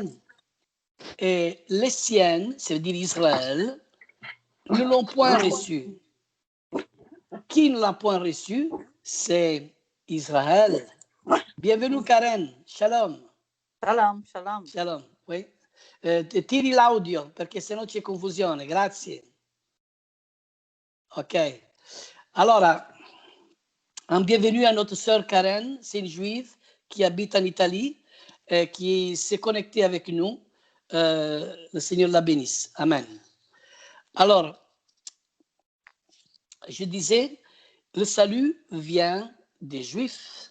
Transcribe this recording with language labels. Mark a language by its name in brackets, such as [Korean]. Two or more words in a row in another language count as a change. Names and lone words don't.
[French] Et les siens, c'est-à-dire Israël, ne l'ont point reçu. Qui ne l'a point reçu? C'est Israël. Bienvenue Karen, shalom. [Hebrew] Shalom, shalom. [French] Shalom, oui. [Italian] Tiri l'audio perché sennò c'è confusione, grazie. [French] Ok. Alors, un bienvenue à notre sœur Karen, c'est une juive qui habite en Italie, qui s'est connectée avec nous. Le Seigneur la bénisse. Amen. Alors, je disais, le salut vient des Juifs.